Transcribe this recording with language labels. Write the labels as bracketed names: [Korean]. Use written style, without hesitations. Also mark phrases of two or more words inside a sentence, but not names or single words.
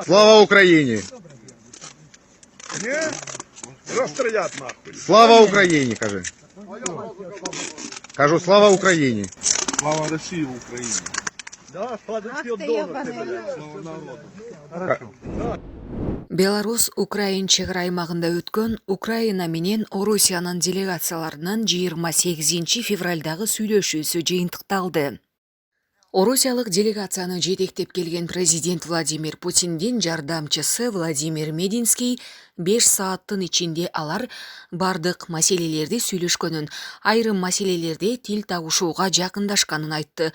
[Ukrainian] Слава Україні! Не? Розстрілять нахуй. Слава Україні, кажи. Кажу, слава Україні. Слава Росії в Україні. [Russian] Да, складочки [Ukrainian] Ах ти, донор, ебаний. [Russian] блядь. [Ukrainian] Слава народу. [Kyrgyz] Беларусь Украин чегара аймагында өткөн Украина менен Орусиянын делегацияларынын 28 февралдагы сүйлөшүүсү жыйынтыкталды. Орусиялык делегацияны жетектеп келген президент Владимир Путиндин жардамчысы Владимир Мединский 5 сааттын ичинде алар бардык маселелерди сүйлөшкөнүн, айрым маселелерде тил табышууга жакындашканын айтты.